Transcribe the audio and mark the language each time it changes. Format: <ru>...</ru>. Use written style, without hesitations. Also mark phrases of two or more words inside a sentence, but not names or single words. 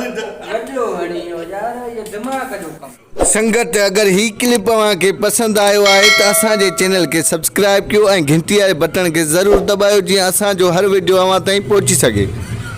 <sd>अजो हणियो यार ये दिमाग जो कम संगत अगर ही क्लिप तव्हांखे पसंद आयो आहे त असांजे चैनल खे सब्सक्राइब कयो ऐं घंटी वारे बटन खे ज़रूर दबायो जीअं असांजो हर वीडियो अव्हां ताईं पहुची सघे।</sd>